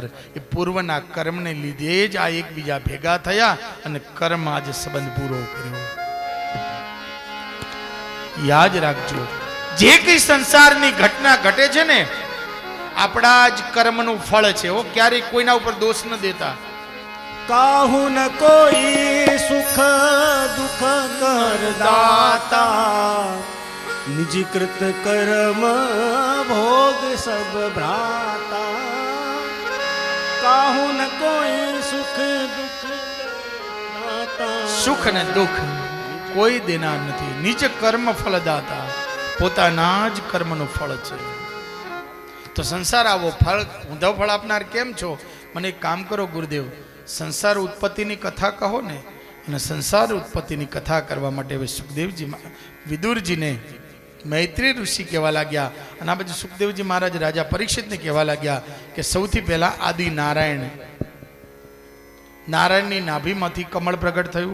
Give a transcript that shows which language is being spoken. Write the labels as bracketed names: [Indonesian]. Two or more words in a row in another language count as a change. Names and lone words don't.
[Gujarati] એ પૂર્વના કર્મને લીધે જ આ એકબીજા ભેગા થયા અને કર્મ આજે સંબંધ પૂરો કર્યો. યાદ રાખજો, જે કઈ સંસારની ઘટના ઘટે છે ને આપણા જ કર્મનું ફળ છે. ક્યારેય કોઈના ઉપર દોષ ન દેતા. [Awadhi] काहू न कोई सुख दुख कर दाता, निज कृत कर्म भोग सब भ्राता. काहू न कोई सुख दुख दाता, [Gujarati] સુખ ને દુઃખ કોઈ દેનાર નથી. નિજ કર્મ ફળદાતા, પોતાના જ કર્મનું ફળ છે. તો સંસાર આવો ફળ ઊંધો ફળ આપનાર કેમ છો? મને એક કામ કરો ગુરુદેવ, સંસાર ઉત્પત્તિની કથા કહો ને. અને સંસાર ઉત્પત્તિની કથા કરવા માટે હવે સુખદેવજી વિદુરજીને મૈત્રી ઋષિ કહેવા લાગ્યા, અને આ બાજુ સુખદેવજી મહારાજ રાજા પરીક્ષિતને કહેવા લાગ્યા કે સૌથી પહેલા આદિ નારાયણ, નારાયણની નાભીમાંથી કમળ પ્રગટ થયું.